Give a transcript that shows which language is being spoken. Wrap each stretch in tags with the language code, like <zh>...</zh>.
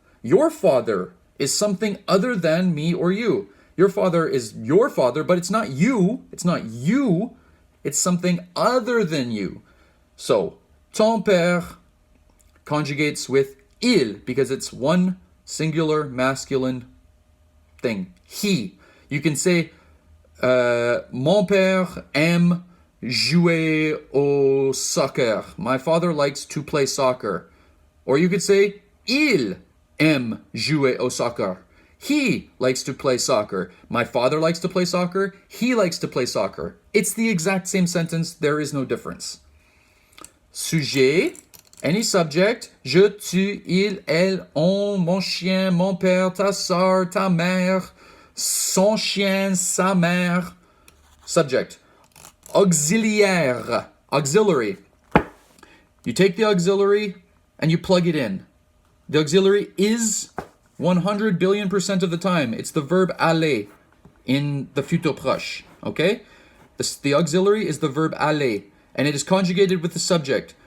<en>Your father is something other than me or you. Your father is your father, but it's not you. It's not you. It's something other than you. So, ton père conjugates with il because it's one singular masculine thing. He.</en> <fr>You can say, mon père aime jouer au soccer.</fr> <en>My father likes to play soccer. Or you could say, il aime jouer au soccer. He likes to play soccer. My father likes to play soccer. He likes to play soccer. It's the exact same sentence. There is no difference. Sujet, any subject.</en> <fr>Je, tu, il, elle, on, mon chien, mon père, ta sœur, ta mère, son chien, sa mère.</fr> <en>Subject. Auxiliaire, auxiliary. You take the auxiliary and you plug it in. The auxiliary is 100 billion% of the time, it's the verb aller in the futur proche, okay? The auxiliary is the verb aller, and it is conjugated with the subject.</en>